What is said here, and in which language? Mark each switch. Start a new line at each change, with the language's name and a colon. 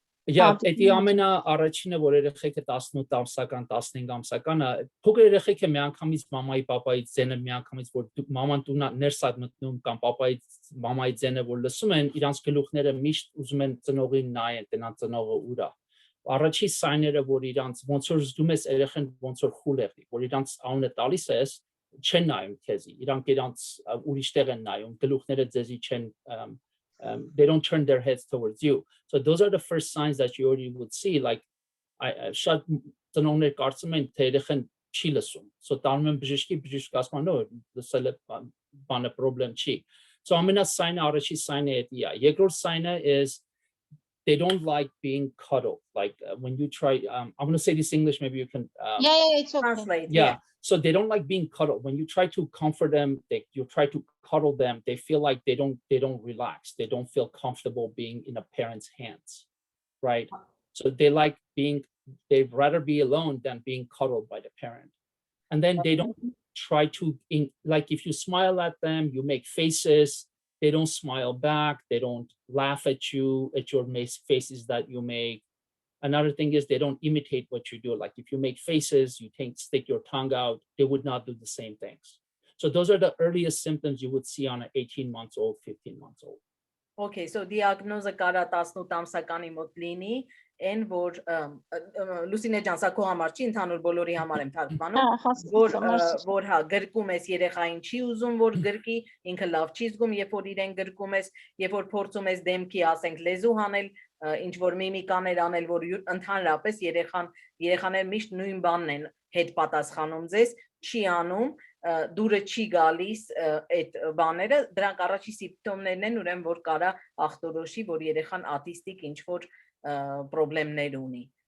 Armenian: Էդի ամենաառաջինը, որ երեխեքը 18 ամսական, 15 ամսականը, փոքր երեխեքը միանգամից մամայի, պապայի ձենը միանգամից, որ մաման տունա ներս է մտնում կամ պապայի, մամայի ձենը, որ լսում են, իրանց գլուխները միշտ ուզում են ծնողին նայեն, տնան ծնողը ուր է։ Առաջի սայները, որ իրանց ոնց որ զգում ես երեխան ոնց որ խուլ եղի, որ իրանց անունը տալիս ես, չեն նայում քեզի, իրանք իրանց ուրիշ տեղ են նայում, գլուխները ձեզի չեն
English: they don't turn their heads towards you. So those are the first signs that you already would see.
Armenian: Like, շատ ծնողներ կարծում են թե երեխան չի լսում. So տանում են բժիշկի ասում են, no, լսել է բանը problem չի. So ամենասայնը առաջի սայնը էդի է. Երկրորդ սայնը
English: is they don't like being cuddled. Like when you try, I'm going to say this in English, maybe you can it's okay. Translate. Yeah. So they don't like being cuddled. When you try to comfort them, you try to cuddle them, they feel like they don't relax. They don't feel comfortable being in a parent's hands, right? So they'd rather be alone than being cuddled by the parent. And then they don't try to, like if you smile at them, you make faces, they don't smile back, they don't laugh at you, at your faces that you make. Another thing is they don't imitate what you do. Like if you make faces, you stick your tongue out, they would not do the same things. So those are the earliest symptoms you would see on an 18-month-old, 15-month-old.
Armenian: Okay, so diagnoze կարա 18 ամսականի մոտ լինի, այն որ Լուսինե ջան, սա քո համար չի, ընդհանուր բոլորի համար եմ թարգմանում, որ հա գրկում ես երեխային չի ուզում որ գրկի, ինքը լավ չի զգում, երբ որ իրեն գրկում ես, երբ որ փորձում ես դեմքի, ասենք լեզու հանել, ինչ որ միմիկաներ անել, որ ընդհանրապես երեխաները միշտ նույն բանն են հետ պատասխանում ձեզ, չի անում, դուրը չի գալիս այդ բաները, դրանք առաջի սիմպտոմներն են, ուրեմն որ կարա ախտորոշի, որ երեխան աուտիստիկ ինչ որ պրոբլեմներ ունի։